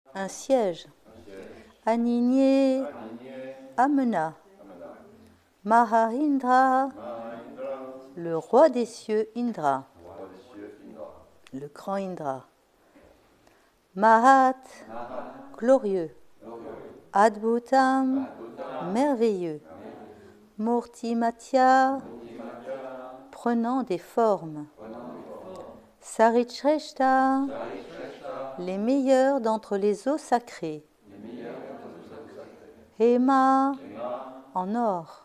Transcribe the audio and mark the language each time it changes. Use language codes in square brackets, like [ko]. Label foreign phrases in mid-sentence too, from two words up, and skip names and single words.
[fr] un siège. [sa] Anigné, Amena. [fr] Maha-Indra, le roi des cieux Indra, le grand Indra. Mahat, glorieux. Adbhutam, merveilleux. Murtimatya, prenant des formes. Sarithreshta, les meilleurs d'entre les eaux sacrées. Hema, en or.